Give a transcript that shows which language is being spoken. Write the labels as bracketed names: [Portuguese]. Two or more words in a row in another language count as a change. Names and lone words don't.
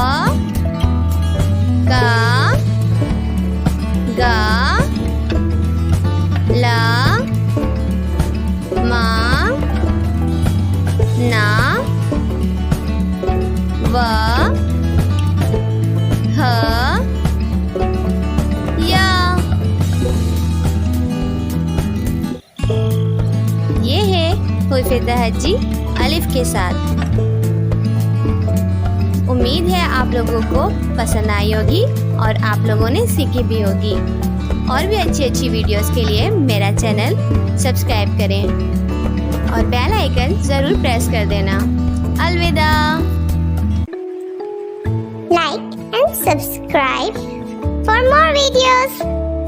[Hindi] का गा ला मा ना व ह या। ये है हुर्फ तहज्जी अलिफ के साथ। उम्मीद है आप लोगों को पसंद आई होगी और आप लोगों ने सीखी भी होगी। और भी अच्छी वीडियोस के लिए मेरा [English] channel subscribe [Hindi] करें और [English] bell icon [Hindi] ज़रूर प्रेस कर देना। अलविदा। [English] Like and subscribe for more videos.